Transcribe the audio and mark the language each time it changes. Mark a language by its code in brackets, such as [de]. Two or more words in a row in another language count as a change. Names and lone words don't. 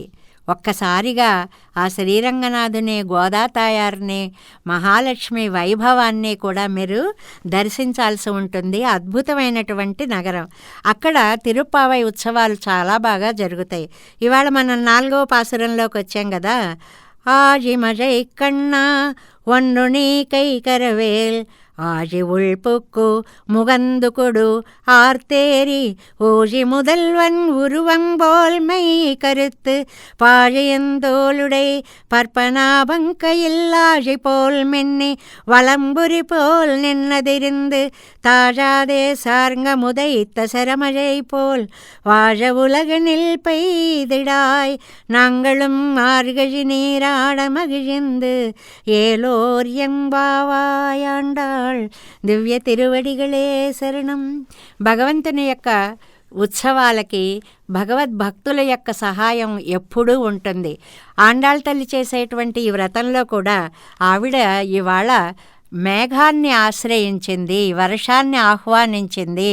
[te] ఒక్కసారిగా ఆ శ్రీరంగనాథుని, గోదాతాయారిని, మహాలక్ష్మి వైభవాన్ని కూడా మీరు దర్శించాల్సి ఉంటుంది. అద్భుతమైనటువంటి నగరం. అక్కడ తిరుప్పావై ఉత్సవాలు చాలా బాగా జరుగుతాయి. ఇవాళ మనం 4వ పాసురంలోకి వచ్చాం కదా. [ta] ஆஜிமஜை கன்னா வன்னுனீ கைகரவேல் ஆழி உள்புக்கு முகந்துகுடு ஆர்த்தேரி ஊழி முதல்வன் உருவம் போல் மை கருத்து பாழியந்தோளுடை பற்பனாபங்கையில் ஆழி போல் மின்னி வலம்புரி போல் நின்னதிருந்து தாழாதே சார்ங்க முதைத்த சரமழை போல் வாழ உலகனில் பெய்திடாய் நாங்களும் மார்கழி நீராட மகிழ்ந்து ஏலோர் எம்பாவாயாண்டாள். [te] దివ్య తిరువడిగలే శరణం. భగవంతుని యొక్క ఉత్సవాలకి భగవద్భక్తుల యొక్క సహాయం ఎప్పుడూ ఉంటుంది. ఆండాళ్ తల్లి చేసేటువంటి ఈ వ్రతంలో కూడా ఆవిడ ఇవాళ మేఘాన్ని ఆశ్రయించింది, వర్షాన్ని ఆహ్వానించింది.